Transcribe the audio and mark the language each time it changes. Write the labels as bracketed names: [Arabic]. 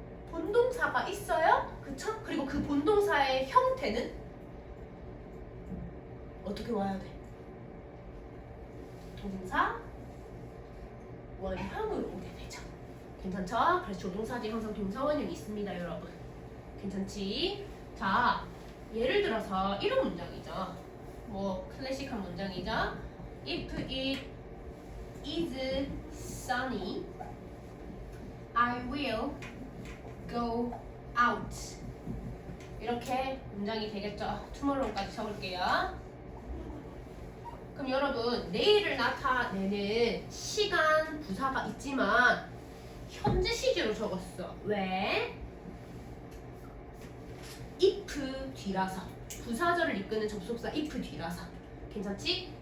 [Korean] 본동사가 있어요. 그쵸? 그리고 그 본동사의 형태는 어떻게 와야 돼? 동사 원형으로 오게 되죠. 괜찮죠? 그래서 조동사 뒤에 항상 동사 원형이 있습니다, 여러분. 괜찮지? 자, 예를 들어서 이런 문장이죠. 뭐 클래식한 문장이죠. [English] If it is sunny, I will go out. [Korean] 이렇게 문장이 되겠죠. tomorrow까지 적을게요. 그럼 여러분 내일을 나타내는 시간 부사가 있지만 현재 시제로 적었어. 왜? if 뒤라서 부사절을 이끄는 접속사 if 뒤라서 괜찮지?